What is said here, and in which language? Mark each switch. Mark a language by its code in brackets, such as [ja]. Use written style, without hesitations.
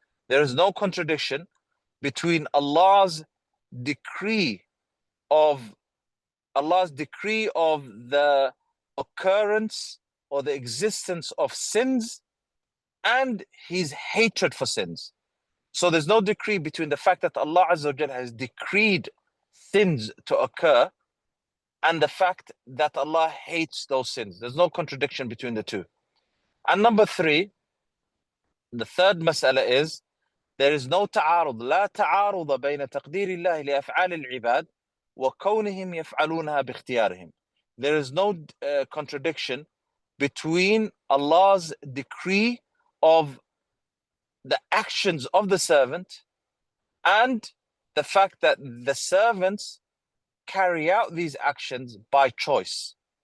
[en] There is no contradiction between Allah's decree of the occurrence or the existence of sins and his hatred for sins. So there's no decree between the fact that Allah Azza wa Jal has decreed sins to occur and the fact that Allah hates those sins. There's no contradiction between the two. And number 3, the third mas'ala is there is no [ar] تعارض لا تعارض بين تقدير الله لأفعال العباد وكونهم يفعلونها باختيارهم. [en] There is no contradiction between Allah's decree of the actions of the servant and the fact that the servants carry out these actions by choice.